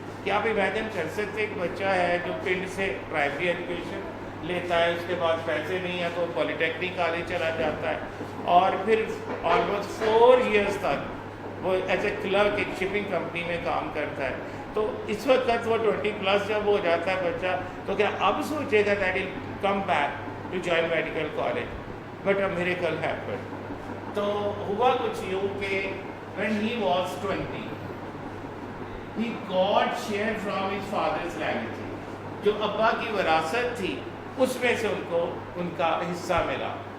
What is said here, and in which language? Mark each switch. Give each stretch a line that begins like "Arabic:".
Urdu: کیا آپ امیجن کر سکتے ایک بچہ ہے جو پنڈ سے پرائمری ایجوکیشن لیتا ہے, اس کے بعد پیسے نہیں ہیں تو پولی ٹیکنک کالج چلا جاتا ہے, اور پھر آلموسٹ 4 ایئرس تک وہ ایز اے کلرک ایک شپنگ کمپنی میں کام کرتا ہے. تو اس وقت وہ 20+ جب ہو جاتا ہے بچہ تو کیا اب سوچے گا
English: That will come back to join medical college, but a miracle happen.
Urdu: تو ہوا کچھ یوں کہ
English: when he was 20 he got share from his father's legacy.
Urdu: جو ابا کی وراثت تھی اس میں سے ان کا حصہ ملا.